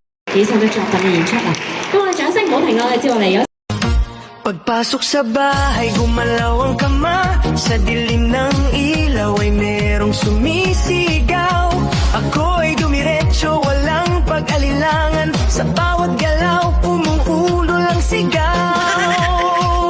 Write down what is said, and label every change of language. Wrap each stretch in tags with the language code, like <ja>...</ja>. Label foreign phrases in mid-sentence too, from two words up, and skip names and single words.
<yue>幾首嘅作品嘅演出啊！咁我哋掌聲唔好停啊！我哋接落嚟有。</yue> <tl>Pagpasok sa bahay, gumalaw ang kama. Sa dilim ng ilaw ay merong sumisigaw. Ako'y dumiretso, walang pag-alilangan. Sa bawat galaw, pumuulo lang sigaw.</tl>